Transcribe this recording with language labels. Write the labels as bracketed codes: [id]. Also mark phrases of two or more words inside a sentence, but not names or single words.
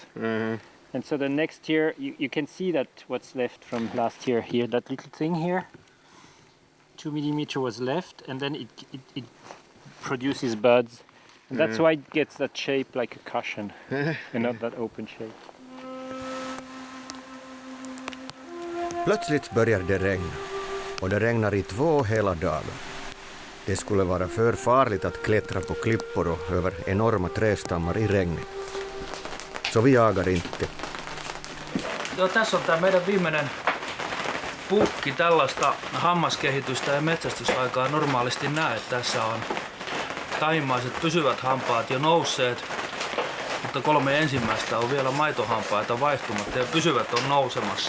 [en] Mm-hmm. And so the next year, you can see that what's left from last year here, that little thing here. 2 millimeter was left, and then it produces buds. And that's why it gets that shape like a cushion and not that open shape. [sv] Plötsligt börjar det regna. Och det regnar i 2 hela dagar. Det skulle vara för farligt att klättra på klippor och över enorma trästammar i regnet. Så vi jagar inte. [fi] Joo, tässä on tämä meidän viimeinen pukki. Tällaista hammaskehitystä ja metsästysaikaa normaalisti näe. Tässä on taimaiset pysyvät hampaat jo nousseet, mutta 3 ensimmäistä on vielä maitohampaita vaihtumatta ja pysyvät on nousemassa.